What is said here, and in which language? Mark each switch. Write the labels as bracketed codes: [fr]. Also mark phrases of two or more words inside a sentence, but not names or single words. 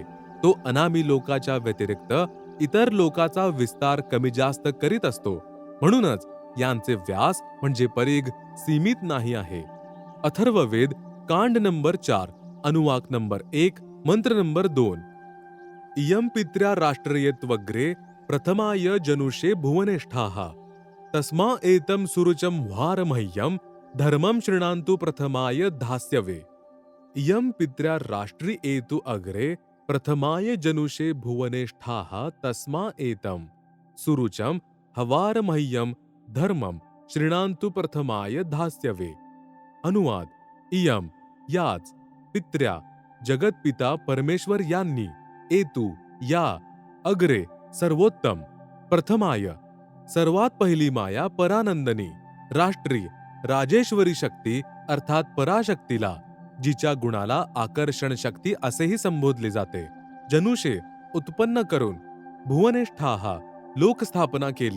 [mr] तो अनामी लोकाच्या व्यतिरिक्त इतर लोकाचा विस्तार कमी जास्त करीत असतो म्हणूनच यांचे व्यास म्हणजे परिघ सीमित नाही आहे। अथर्ववेद कांड नंबर 4, अनुवाक नंबर 1, मंत्र नंबर 2। [sa] इयं पित्र्या राष्ट्रयत्वग्रे प्रथमाय जनुषे भुवनेष्ठाः तस्मा एतं सुरुचं वारमह्यं धर्मं शृणान्तु प्रथमाय धास्यवे। इयं पित्र्या राष्ट्री एतु अग्रे प्रथमाय जनुषे भुवनेष्ठाः तस्मा एतं सुरुचं हवारमह्यं धर्मं शृणान्तु प्रथमाय धास्यवे। [mr] अनुवाद। इयं याच पित्र्या जगतपिता परमेश्वर यांनी एतु या अग्रे सर्वोत्तम प्रथमाय सर्वात पहिली माया परानंदनी राष्ट्री राजेश्वरी शक्ती अर्थात पराशक्तीला जिच्या गुणाला आकर्षण शक्ती असेही संबोधले जाते जनुषे उत्पन्न करून भुवनेष्ठाः लोकस्थापना केली।